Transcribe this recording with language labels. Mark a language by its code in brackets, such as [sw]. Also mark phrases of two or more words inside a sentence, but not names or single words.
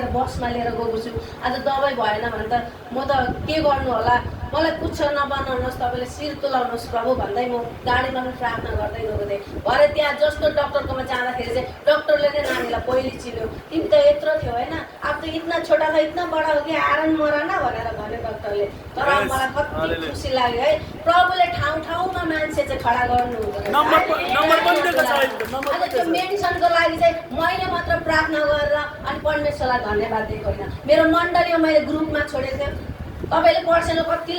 [ne] बसमा लिएर गएको छु आज दबाई भएन भने त म त के गर्नु होला मलाई पुच्छ नबनाउनुहोस् तपाईँले शिर तुलाउनुहोस् प्रभु भन्दै म गाडीमा पनि प्रार्थना गर्दै गएको थिएँ भरे त्यहाँ जस्तो डक्टरकोमा जाँदाखेरि चाहिँ डक्टरले नै नानीलाई पहिले चिन्यो तिमी त यत्रो थियो होइन अब त [hi] इतना छोटा था इतना बडा हो कि आराम मराना [ne] भनेर भन्यो डक्टरले तर मलाई कति खुसी लाग्यो है प्रभुले ठाउँमा मान्छे चाहिँ खडा गर्नुहुँदो रहेछ त्यो मेडिसिनको लागि चाहिँ मैले मात्र प्रार्थना गरेर अनि परमेश्वरलाई धन्यवाद दिएको होइन मेरो मण्डलीमा मैले ग्रुपमा छोडेको थिएँ तपाईँले पर्सेन्टले कतिले